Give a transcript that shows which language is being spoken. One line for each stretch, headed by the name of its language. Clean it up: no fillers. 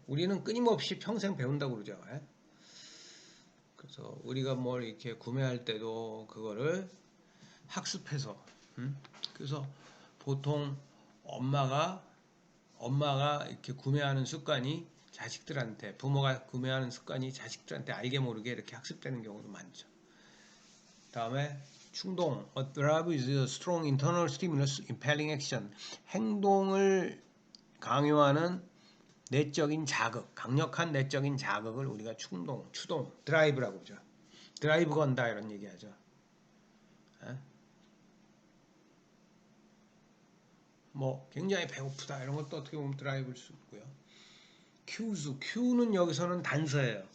Korean: 우리는 끊임없이 평생 배운다고 그러죠. 그래서 우리가 뭘 이렇게 구매할 때도 그거를 학습해서 그래서 보통 엄마가 이렇게 구매하는 습관이 자식들한테 부모가 구매하는 습관이 자식들한테 알게 모르게 이렇게 학습되는 경우도 많죠. 다음에 충동.
English: A drive is a strong internal stimulus impelling action.
Korean: 행동을 강요하는 내적인 자극, 강력한 내적인 자극을 우리가 추동, 드라이브라고 그러죠. 드라이브 건다 이런 얘기하죠. 뭐 굉장히 배고프다 이런 것도 어떻게 보면 드라이브일 수 있고요. Q는 여기서는 단서예요.